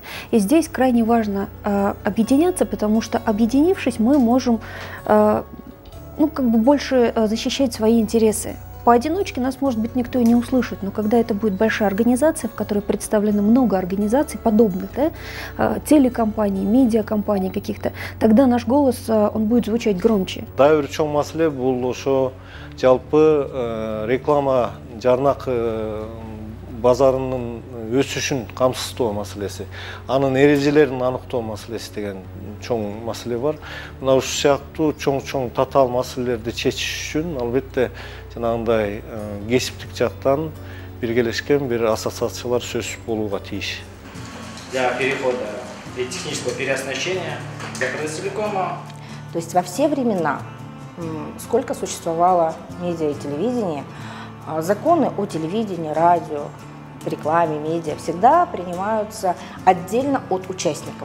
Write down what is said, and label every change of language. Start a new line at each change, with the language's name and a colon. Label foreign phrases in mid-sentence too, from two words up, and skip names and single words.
Russian: И здесь крайне важно объединяться, потому что, объединившись, мы можем больше защищать свои интересы. Поодиночке нас, может быть, никто и не услышит, но когда это будет большая организация, в которой представлено много организаций подобных, да, телекомпаний, медиакомпаний каких-то, тогда наш голос, он будет звучать громче.
Kyrgyz: Дайыр чоң маселе бул ошо жалпы реклама жарнак базарынын өсүшүн камсыздоо маселеси, анын эрежелерин аныктоо маселеси деген чоң маселе бар. Мына ушул сыяктуу чоң татаал маселелерди чечиш үчүн албетте жанагындай кесиптик жактан биргелешкен бир ассоциациялар сөзсүз болууга тийиш.
Russian: Для перехода и технического переоснащения для Казахтелекома. То есть во все времена, сколько существовало медиа и телевидение, законы о телевидении, радио, рекламе, медиа всегда принимаются отдельно от участников.